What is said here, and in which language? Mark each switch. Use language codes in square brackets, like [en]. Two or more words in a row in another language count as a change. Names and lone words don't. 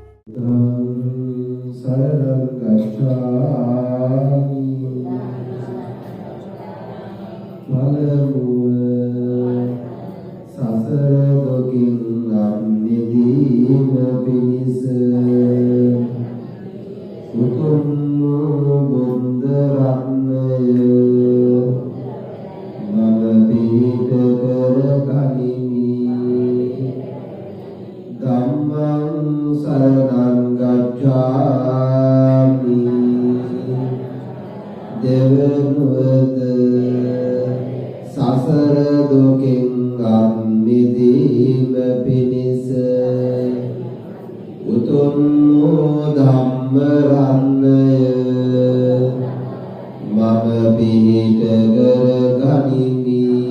[pi] शरणं गच्छामि [si] පළමුව සසර දුකින් අත්මිදීම පිණිස උතුම් බුද්ධ රත්නය මම පිහිට කර ගනිමි. [pi] ධම්මං සරණං ගච්ඡාමි. [si] දෙවනුවද සසර දුකින් අත්මිදීම පිණිස උතුම් ධම්ම රත්නය මම පිහිට කර ගනිමි.